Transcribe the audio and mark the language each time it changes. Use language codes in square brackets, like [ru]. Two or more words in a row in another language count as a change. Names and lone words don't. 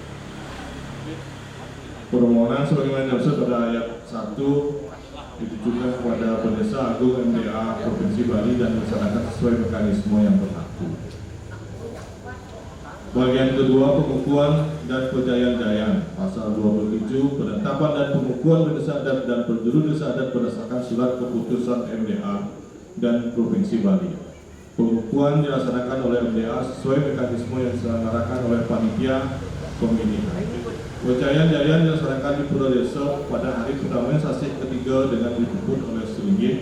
[id] Permohonan sebagaimana dimaksud pada ayat 1 ditujukan kepada Pendesa Agung MDA Provinsi Bali dan masyarakat sesuai mekanisme yang berlaku. Bagian kedua, pengukuhan dan pejayan-jayan pasal 27 penetapan dan pengukuhan desa adat dan prajuru desa adat berdasarkan surat keputusan MDA dan Provinsi Bali. Pengukuhan dilaksanakan oleh MDA sesuai mekanisme yang diselenggarakan oleh panitia pemilihan. Pejayan-jayan dilaksanakan di Pura Desa pada hari pertama sasi ketiga dengan dijemput oleh Selinggih.